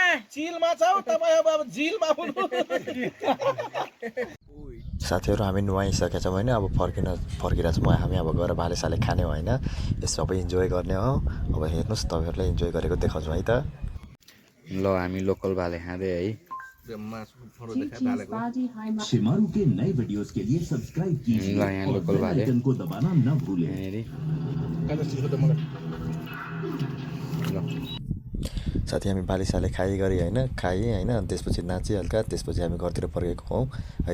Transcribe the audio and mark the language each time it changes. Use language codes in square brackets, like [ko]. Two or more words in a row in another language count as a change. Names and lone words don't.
[ne] चिलमा छौ तपाई अब झिलमा पुग्नु। साथीहरु हामी नुहाइसकेका छौँ हैन अब फर्किरहेको छौँ हामी अब गएर भाले साले खाने हो हैन यस सबै इन्जोय गर्ने हो। अब हेर्नुस् तपाईहरुले इन्जोय गरेको देखाउँछु है त। ल हामी लोकल भाले खाँदै है [hi] शिमारू के नए वीडियोस के लिए सब्सक्राइब कीजिए [ne] ल यहाँ लोकल [hi] और [ne] भाले [hi] आइकन को दबाना न भूलें। [ne] साथी हामी भाले साले खाइ गरी हैन खाइ हैन त्यसपछि नाची हल्का त्यसपछि हामी घरतिर फर्केको हौँ।